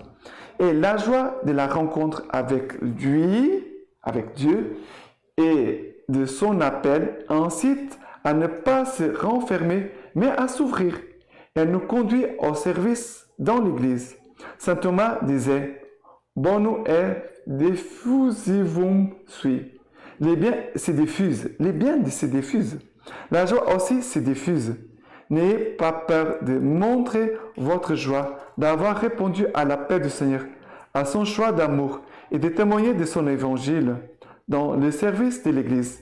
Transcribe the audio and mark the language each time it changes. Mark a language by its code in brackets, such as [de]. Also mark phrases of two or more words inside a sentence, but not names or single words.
[fr] Et la joie de la rencontre avec lui, avec Dieu, et de son appel incite à ne pas se renfermer, mais à s'ouvrir. Elle nous conduit au service dans l'Église. Saint Thomas disait « [la] Bonum est diffusivum sui ». [fr] Les biens se diffusent. Les biens se diffusent. La joie aussi se diffuse. n'ayez pas peur de montrer votre joie, d'avoir répondu à l'appel du Seigneur, à son choix d'amour et de témoigner de son évangile dans le service de l'Église.